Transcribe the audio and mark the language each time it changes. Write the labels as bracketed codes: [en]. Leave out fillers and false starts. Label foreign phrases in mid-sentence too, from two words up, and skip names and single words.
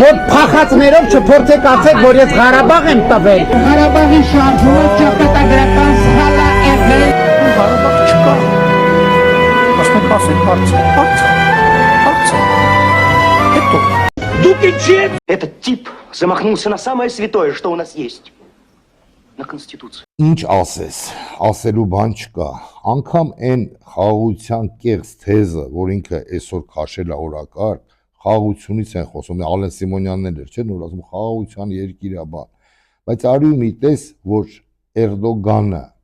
[hy] Որ փախածներով չփորձեք ասեք, որ ես Ղարաբաղ եմ տվել։ Ղարաբաղի շարժումը ճակատագրական սխալ է եղել։ Ղարաբաղ չկա։ Ասենք ասենք հարցը։ Հետո դուք ինչի եք։ [ru] Этот тип замахнулся на самое святое, что у нас есть. На Конституцию. [hy] Ինչ ասես, ասելու բան չկա, անգամ այն խաղաղության կեղծ թեզը, որ ինքը այսօր քաշել է օրակարգ, խաղաղությունից են խոսում, Ալեն Սիմոնյանն էր, չէ՞, նոր ասում խաղաղության երկիր է բան, բայց արի մի տես, որ Էրդոգանը